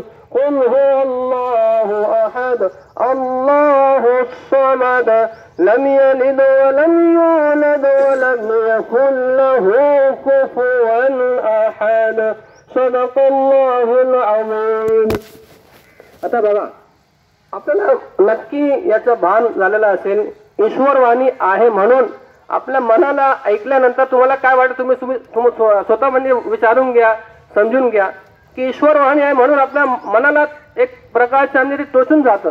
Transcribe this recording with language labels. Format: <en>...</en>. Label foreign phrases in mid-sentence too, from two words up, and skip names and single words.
<ar>قل هو الله أحد الله الصمد لم يلد ولم يولد ولم يكن له كفوا أحد. صدق الله العظيम.</ar> <mr>आता बघा, आपल्याला नक्की याचं भान झालेलं असेल, ईश्वरवाणी आहे म्हणून आपल्या मनाला ऐकल्यानंतर तुम्हाला काय वाटतं तुम्ही स्वतः म्हणजे विचारून घ्या, समजून घ्या की ईश्वरवाणी आहे म्हणून आपल्या मनाला एक प्रकारचं म्हणजे टोचून जातं.</mr>